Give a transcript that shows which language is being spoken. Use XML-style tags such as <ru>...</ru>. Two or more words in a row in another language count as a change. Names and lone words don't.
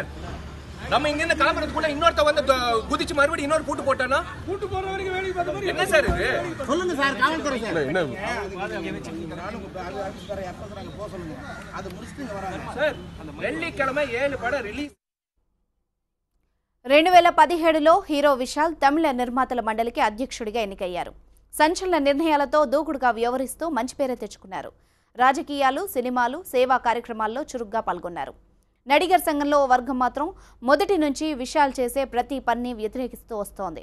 <ta>நம்ம இங்க இருந்து கிளம்புறதுக்குள்ள இன்னொருத்த வந்து குதிச்சு மறுபடியும் இன்னொரு பூட்டு போட்டானா பூட்டு போற வரைக்கும் வேலைக்கு பார்த்த மாதிரி என்ன சார் இது? சொல்லுங்க சார், காவல்துறை சார். என்ன அது முடிச்சிட்டு வராங்க சார். வெள்ளிக்கிழமை 7 படம் ரிலீஸ்.</ta> <te>2017లో హీరో విశాల్ తమిళ నిర్మాతల మండలికి అధ్యక్షుడిగా ఎన్నికయ్యారు. సంచలన నిర్ణయాలతో దూకుడుగా వ్యవహరిస్తూ మంచి పేరు తెచ్చుకున్నారు. రాజకీయాలు, సినిమాలు, సేవా కార్యక్రమాల్లో చురుగ్గా పాల్గొన్నారు. నడిగర్ సంఘంలో ఓ వర్గం మాత్రం మొదటి నుంచి విశాల్ చేసే ప్రతి పన్ని వ్యతిరేకిస్తూ వస్తోంది.</te>